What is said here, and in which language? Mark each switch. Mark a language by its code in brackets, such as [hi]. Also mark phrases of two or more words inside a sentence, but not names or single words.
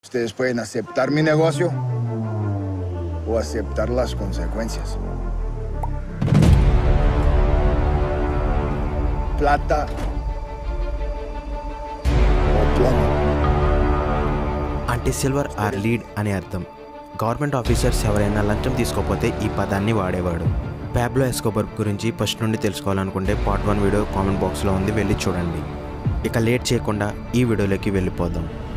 [es] Ustedes pueden aceptar mi negocio o aceptar las consecuencias. Plata o plomo. [te] అంటే [en] silver or lead [te] అనే అర్థం. [en] government officers [te] ఎవరైనా లంచం తీసుకోకపోతే ఈ పదాన్ని వాడేవాడు. పాబ్లో ఎస్కోబార్ గురించి ఫస్ట్ నుండి తెలుసుకోవాలనుకుంటే [en] part 1 video comment box [te] ఉంది, వెళ్ళి చూడండి. ఇక లేట్ చేయకుండా ఈ వీడియోలోకి వెళ్ళిపోదాం.